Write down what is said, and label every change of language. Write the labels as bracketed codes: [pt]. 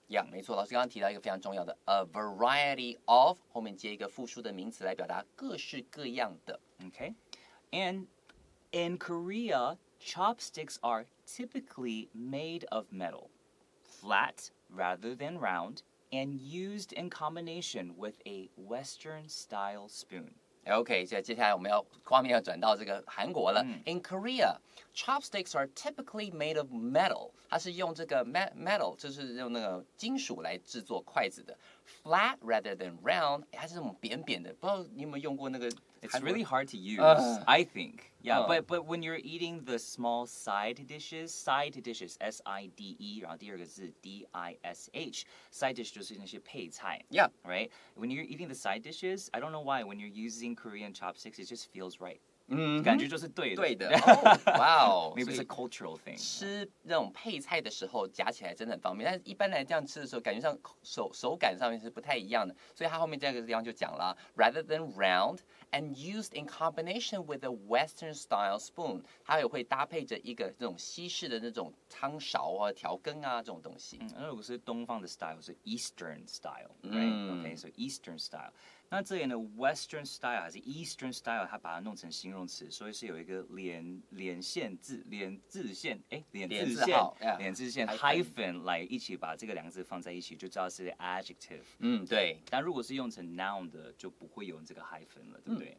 [zh] 没错，老师刚刚提到一个非常重要的 [en] a variety of [zh] 后面接一个复数的名词来表达各式各样的。 [en] Okay? And in Korea, chopsticks are typically made of metal, flat rather than round, and used in combination with a Western-style spoon. [zh] OK， 接下来我们画面要转到这个韩国了。 [en] In Korea, chopsticks are typically made of metal。 [zh] 它是用这个 metal， 就是用那个金属来制作筷子的。 [en] Flat rather than round， [zh] 它是这种扁扁的。不知道你有没有用过那个 [en] It's really hard to use, I think. Yeah, but when you're eating the small side dishes, S-I-D-E, [zh] 然后第二个字 [en] D-I-S-H, side dish [zh] 就是那些配菜 [en] Yeah. Right? When you're eating the side dishes, I don't know why, when you're using Korean chopsticks, it just feels right. [zh] 感觉就是对的。对的。哇哦 [en] Maybe it's a cultural thing. [zh] 吃那种配菜的时候夹起来真的很方便，但是一般来这样吃的时候，感觉上手感上面是不太一样的。所以它后面这个地方就讲了 ， [en] rather than round and used in combination with a Western-style spoon， [zh] 它也会搭配着一个这种西式的那种汤勺啊、调羹啊这种东西。那如果是东方的 style 是 [en] Eastern style, right? Okay, so Eastern style. [zh] 那这里呢 Western style 还是 Eastern style， 它把它弄成形容词，所以是有一个连字线 hyphen 来一起把这个两个字放在一起，就知道是 adjective。对。但如果是用成 noun 的，就不会用这个 hyphen 了，对不对？